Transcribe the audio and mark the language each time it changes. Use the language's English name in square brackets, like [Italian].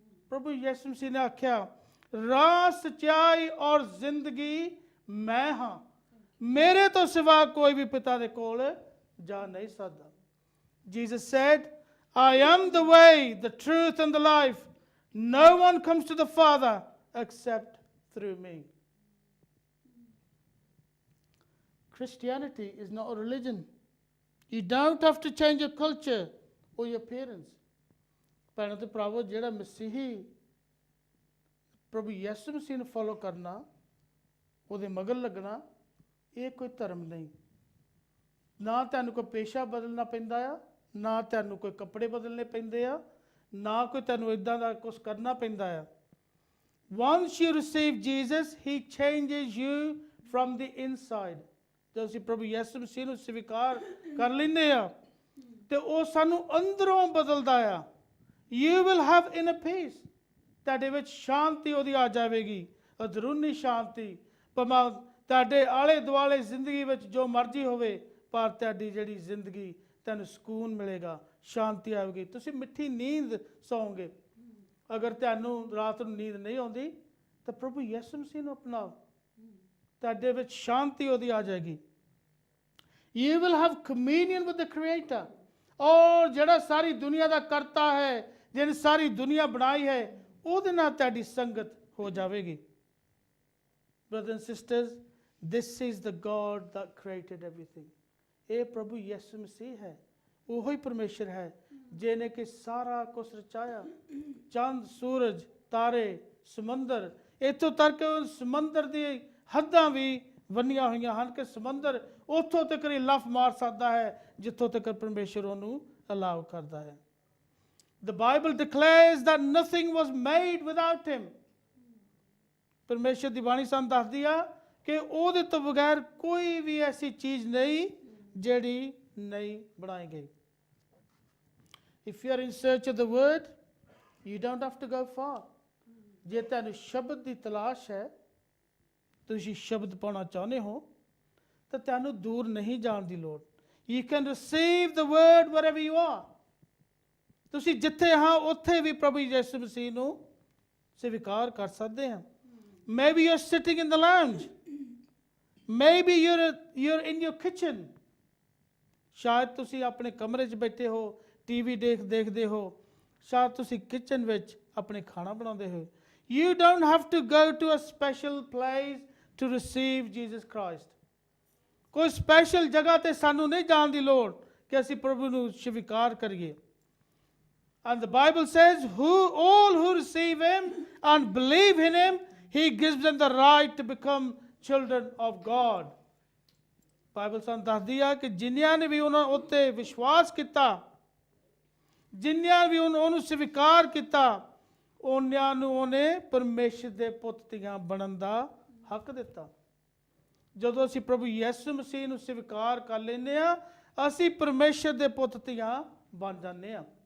[Punjabi] ਪ੍ਰਭੂ ਯਿਸੂ ਮਸੀਹ ਨੇ ਆਖਿਆ, ਰਾਹ, ਸੱਚਾਈ ਔਰ ਜ਼ਿੰਦਗੀ ਮੈਂ ਹਾਂ, ਮੇਰੇ ਤੋਂ ਸਿਵਾ ਕੋਈ ਵੀ ਪਿਤਾ ਦੇ ਕੋਲ ਜਾ ਨਹੀਂ ਸਕਦਾ। [English] Jesus said, I am the way, the truth and the life. No one comes to the Father except through me. Christianity is not a religion. You don't have to change your culture or your appearance. [Punjabi] ਭੈਣਾਂ ਤੇ ਭਰਾਵੋ, ਜਿਹੜਾ ਮਸੀਹੀ ਪ੍ਰਭੂ ਯਿਸੂ ਮਸੀਹ ਨੂੰ follow ਕਰਨਾ, ਉਹਦੇ ਮਗਰ ਲੱਗਣਾ, ਇਹ ਕੋਈ ਧਰਮ ਨਹੀਂ। ਨਾ ਤੁਹਾਨੂੰ ਕੋਈ ਪੇਸ਼ਾ ਬਦਲਣਾ ਪੈਂਦਾ ਆ, ਨਾ ਤੁਹਾਨੂੰ ਕੋਈ ਕੱਪੜੇ ਬਦਲਣੇ ਪੈਂਦੇ ਆ, ਨਾ ਕੋਈ ਤੁਹਾਨੂੰ ਇਦਾਂ ਦਾ ਕੁਝ ਕਰਨਾ ਪੈਂਦਾ ਆ। [English] Once you receive Jesus, he changes you from the inside. [Punjabi] ਜਦੋਂ ਅਸੀਂ ਪ੍ਰਭੂ ਯਿਸੂ ਮਸੀਹ ਨੂੰ ਸਵੀਕਾਰ ਕਰ ਲੈਂਦੇ ਆ ਤੇ ਉਹ ਸਾਨੂੰ ਅੰਦਰੋਂ ਬਦਲਦਾ ਆ। [English] You will have inner peace. [Punjabi] ਤੁਹਾਡੇ ਵਿੱਚ ਸ਼ਾਂਤੀ ਉਹਦੀ ਆ ਜਾਵੇਗੀ, ਅੰਦਰੂਨੀ ਸ਼ਾਂਤੀ। ਭਾਵੇਂ ਤੁਹਾਡੇ ਆਲੇ ਦੁਆਲੇ ਜ਼ਿੰਦਗੀ ਵਿੱਚ ਜੋ ਮਰਜ਼ੀ ਹੋਵੇ, ਪਰ ਤੁਹਾਡੀ ਜਿਹੜੀ ਜ਼ਿੰਦਗੀ ਤੁਹਾਨੂੰ ਸਕੂਨ ਮਿਲੇਗਾ, ਸ਼ਾਂਤੀ ਆਵੇਗੀ, ਤੁਸੀਂ ਮਿੱਠੀ ਨੀਂਦ ਸੌਂਗੇ। ਅਗਰ ਤੁਹਾਨੂੰ ਰਾਤ ਨੂੰ ਨੀਂਦ ਨਹੀਂ ਆਉਂਦੀ ਤਾਂ ਪ੍ਰਭੂ ਯਿਸੂ ਮਸੀਹ ਨੂੰ ਅਪਣਾਓ, ਤੁਹਾਡੇ ਵਿੱਚ ਸ਼ਾਂਤੀ ਉਹਦੀ ਆ ਜਾਏਗੀ। [English] You will have communion with the Creator. [Punjabi] ਔਰ ਜਿਹੜਾ ਸਾਰੀ ਦੁਨੀਆ ਦਾ ਕਰਤਾ ਹੈ, ਜਿਹਨੇ ਸਾਰੀ ਦੁਨੀਆ ਬਣਾਈ ਹੈ, ਉਹਦੇ ਨਾਲ ਤੁਹਾਡੀ ਸੰਗਤ ਹੋ ਜਾਵੇਗੀ। [English] Brothers and sisters, this is the God that created everything. [Punjabi] ਇਹ ਪ੍ਰਭੂ ਯਿਸੂ ਮਸੀਹ ਹੈ, ਉਹੀ ਪਰਮੇਸ਼ਰ ਹੈ ਜਿਹਨੇ ਕਿ ਸਾਰਾ ਕੁਝ ਰਚਾਇਆ। ਚੰਦ, ਸੂਰਜ, ਤਾਰੇ, ਸਮੁੰਦਰ, ਇੱਥੋਂ ਤੱਕ ਸਮੁੰਦਰ ਦੀ ਹੱਦਾਂ ਵੀ ਬੰਨੀਆਂ ਹੋਈਆਂ ਹਨ ਕਿ ਸਮੁੰਦਰ ਉੱਥੋਂ ਤੱਕ ਹੀ ਲਫ਼ ਮਾਰ ਸਕਦਾ ਹੈ ਜਿੱਥੋਂ ਤੱਕ ਪਰਮੇਸ਼ਰ ਉਹਨੂੰ ਅਲਾਉ ਕਰਦਾ ਹੈ। [English] The Bible declares that nothing was made without him. [Punjabi] ਪਰਮੇਸ਼ਰ ਦੀ ਬਾਣੀ ਸਾਨੂੰ ਦੱਸਦੀ ਆ ਕਿ ਉਹਦੇ ਤੋਂ ਬਗੈਰ ਕੋਈ ਵੀ ਐਸੀ ਚੀਜ਼ ਨਹੀਂ ਜਿਹੜੀ ਨਹੀਂ ਬਣਾਈ ਗਈ। [English] If you are in search of the word, you don't have to go far. [Punjabi] ਜੇ ਤੁਹਾਨੂੰ ਸ਼ਬਦ ਦੀ ਤਲਾਸ਼ ਹੈ, ਤੁਸੀਂ ਸ਼ਬਦ ਪਾਉਣਾ ਚਾਹੁੰਦੇ ਹੋ, ਤਾਂ ਤੁਹਾਨੂੰ ਦੂਰ ਨਹੀਂ ਜਾਣ ਦੀ ਲੋੜ। [English] You can receive the word wherever you are. [Punjabi] ਤੁਸੀਂ ਜਿੱਥੇ ਹਾਂ ਉੱਥੇ ਵੀ ਪ੍ਰਭੂ ਯਿਸੂ ਮਸੀਹ ਨੂੰ ਸਵੀਕਾਰ ਕਰ ਸਕਦੇ ਹਾਂ। [English] Maybe you're sitting in the lounge. Maybe you're in your kitchen. [Punjabi] ਸ਼ਾਇਦ ਤੁਸੀਂ ਆਪਣੇ ਕਮਰੇ 'ਚ ਬੈਠੇ ਹੋ, ਟੀਵੀ ਦੇਖਦੇ ਹੋ, ਸ਼ਾਇਦ ਤੁਸੀਂ ਕਿਚਨ ਵਿੱਚ ਆਪਣੇ ਖਾਣਾ ਬਣਾਉਂਦੇ ਹੋ। [English] You don't have to go to a special place to receive Jesus Christ. [Punjabi] ਕੋਈ ਸਪੈਸ਼ਲ ਜਗ੍ਹਾ ਤੇ ਸਾਨੂੰ ਨਹੀਂ ਜਾਣ ਦੀ ਲੋੜ ਕਿ ਅਸੀਂ ਪ੍ਰਭੂ ਨੂੰ ਸਵੀਕਾਰ ਕਰੀਏ। [English] And the Bible says, all who receive him and believe in him, he gives them the right to become children of God. [Punjabi] Bible ਸਾਨੂੰ ਦੱਸਦੀ ਆ ਕਿ ਜਿਨ੍ਹਾਂ ਨੇ ਵੀ ਉਹਨਾਂ ਉੱਤੇ ਵਿਸ਼ਵਾਸ ਕੀਤਾ, ਜਿਨ੍ਹਾਂ ਵੀ ਉਹਨੂੰ ਸਵੀਕਾਰ ਕੀਤਾ, ਉਹਨਾਂ ਨੂੰ ਉਹਨੇ ਪਰਮੇਸ਼ਰ ਦੇ ਪੁੱਤ ਧੀਆਂ ਬਣਨ ਦਾ ਹੱਕ ਦਿੱਤਾ। ਜਦੋਂ ਅਸੀਂ ਪ੍ਰਭੂ ਯਿਸੂ ਮਸੀਹ ਨੂੰ ਸਵੀਕਾਰ ਕਰ ਲੈਂਦੇ ਆ, ਅਸੀਂ ਪਰਮੇਸ਼ਰ ਦੇ ਪੁੱਤ ਧੀਆਂ ਬਣ ਜਾਂਦੇ ਆ।